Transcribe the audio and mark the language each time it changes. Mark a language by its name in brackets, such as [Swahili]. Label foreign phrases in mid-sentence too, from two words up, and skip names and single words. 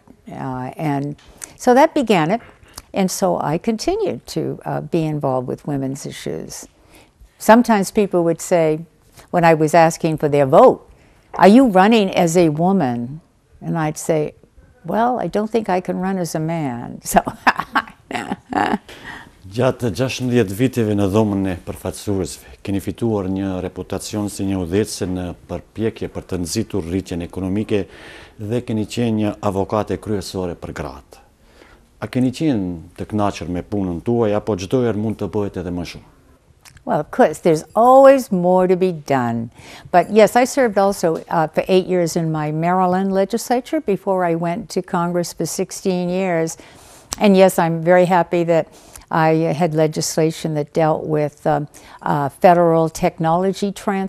[English] And so that began it. And so I continued to be involved with women's issues. Sometimes people would say, when I was asking for their vote, "Are you running as a woman?" And I'd say, "Well, I don't think I can run as a man." So [Albanian] Gjatë 16 viteve në dhomën e përfaqësuesve, keni fituar një reputacion si një udhëheqëse në përpjekje për të nxitur rritjen ekonomike dhe keni qenë një avokate kryesore për gratë. A keni qenë të kënaqur me punën tuaj apo çdo herë mund të bëhet edhe më shumë? [English] Well, of course, there's always more to be done. But yes, I served also for 8 years in my Maryland legislature before I went to Congress for 16 years. And yes, I'm very happy that I had legislation that dealt with federal technology transfer.